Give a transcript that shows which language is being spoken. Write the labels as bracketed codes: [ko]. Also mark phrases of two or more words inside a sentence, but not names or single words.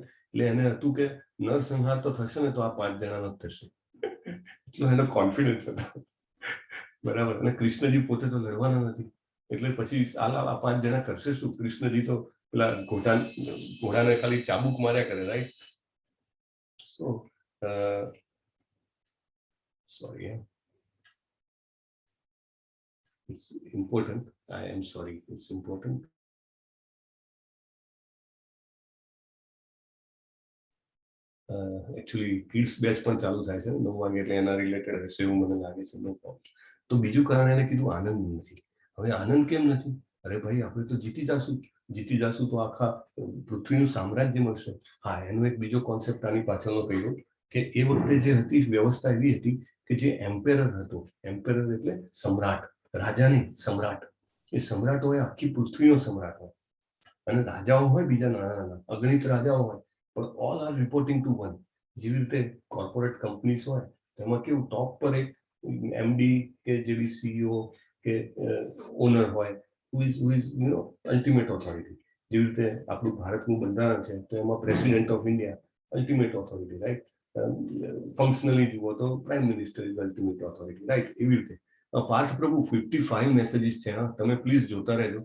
[gu] એટલે એને હતું કે નરસંહાર તો થશે ને તો આ 5 જણાનો જ થશે. એટલો એનો કોન્ફિડન્સ હતો, બરાબર. અને કૃષ્ણજી પોતે તો લડવાના નથી, એટલે પછી આ 5 જણા કરશે શું? કૃષ્ણજી તો પેલા ઘોડાને ખાલી ચાબુક માર્યા કરે, રાઈટ. [en] સો sorry, it's important. I am sorry, it's important. Actually kids batch [gu] પણ ચાલુ થાય છે 9 વાગે, એટલે એના રિલેટેડ હશે એવું મને લાગે છે. [en] no problem. [gu] તો બીજું કારણ એને કીધું આનંદ નથી. હવે આનંદ કેમ નથી? અરે ભાઈ, આપણે તો જીતી જાશું તો આખા પૃથ્વીનું સામ્રાજ્ય મળશે. હા, એનો એક બીજો કોન્સેપ્ટ આની પાછળનો કહ્યું કે એ વખતે જે હતી વ્યવસ્થા એવી હતી કે જે એમ્પેરર હતો, એમ્પેરર એટલે સમ્રાટ, રાજા નહીં, સમ્રાટ. એ સમ્રાટ હોય આખી પૃથ્વીનો સમ્રાટ હોય, અને રાજાઓ હોય બીજા નાના અગણિત રાજાઓ હોય, પણ [en] all are reporting to one. [gu] જેવી રીતે [en] corporate companies [gu] હોય તેમાં કેવું ટોપ પર એક એમડી કે જેવી સીઈઓ કે ઓનર હોય, [en] who is ultimate authority. [gu] જેવી રીતે આપણું ભારતનું બંધારણ છે તો એમાં [en] President of India ultimate authority, [gu] રાઈટ. [en] functionally [gu] જુઓ તો [en] prime minister is ultimate authority, right. [gu] એવી રીતે પાર્થ પ્રભુ 55 મેસેજીસ છે, હા, તમે પ્લીઝ જોતા રહેજો.